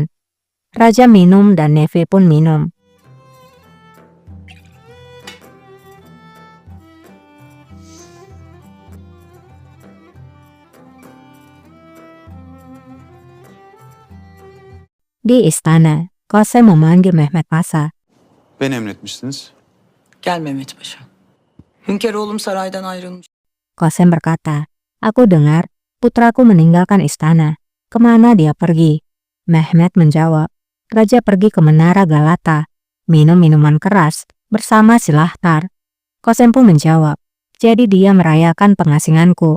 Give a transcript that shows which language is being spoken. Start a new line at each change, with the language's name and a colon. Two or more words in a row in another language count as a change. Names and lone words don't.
Indonesian: Raja minum dan Nevi pun minum. Di istana, Kosem memanggil Mehmet Pasa.
Turkish: Beni emretmişsiniz. Gel Mehmet Paşa. Hünkâroğlum saraydan ayrılmış.
Indonesian: Kosem berkata, aku dengar putraku meninggalkan istana. Kemana dia pergi? Mehmet menjawab, raja pergi ke Menara Galata, minum minuman keras bersama Silahtar. Kosem pun menjawab, jadi dia merayakan pengasinganku.